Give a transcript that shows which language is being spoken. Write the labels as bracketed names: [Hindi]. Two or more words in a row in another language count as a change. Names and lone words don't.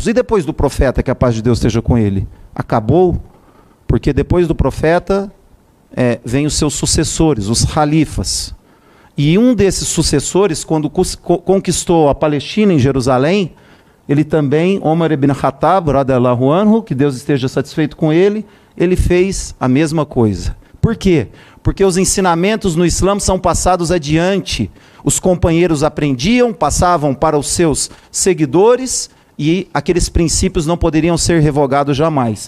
[Portuguese] E depois do profeta, que a paz de Deus esteja com ele, acabou, porque depois do profeta vem os seus sucessores, os califas. E um desses sucessores, quando conquistou a Palestina em Jerusalém, ele também, Omar ibn Khattab, [Arabic] رضي الله عنه, [Portuguese] que Deus esteja satisfeito com ele fez a mesma coisa. Por quê? Porque os ensinamentos no Islã são passados adiante. Os companheiros aprendiam, passavam para os seus seguidores e aqueles princípios não poderiam ser revogados jamais.